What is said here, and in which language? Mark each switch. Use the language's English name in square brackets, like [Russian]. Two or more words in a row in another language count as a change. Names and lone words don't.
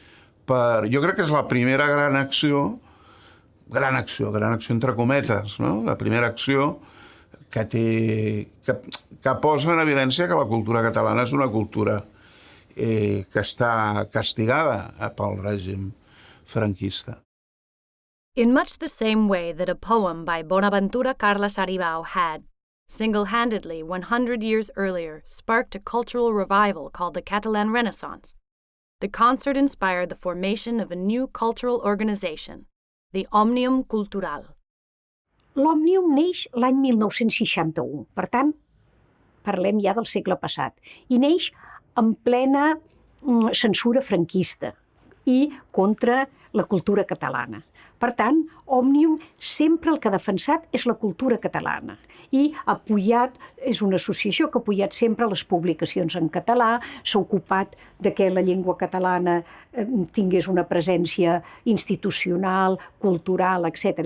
[Catalan] Jo crec que és la primera gran acció gran acció entre cometes, no? La primera acció que posa en evidència que la cultura catalana és una cultura que està castigada pel règim franquista. [English] In much the same way that a poem by Bonaventura Carles Aribau had, single-handedly 100 years earlier, sparked a cultural revival called the Catalan Renaissance, the concert inspired the formation of a new cultural organization, the Òmnium Cultural. [Catalan] L'Òmnium neix l'any 1961, per tant, parlem ja del segle passat, i neix en plena censura franquista i contra la cultura catalana. Per tant, Òmnium sempre el que ha defensat és la cultura catalana i és una associació que ha apoyat sempre les publicacions en català, s'ha ocupat de que la llengua catalana tingués una presència institucional, cultural, etc.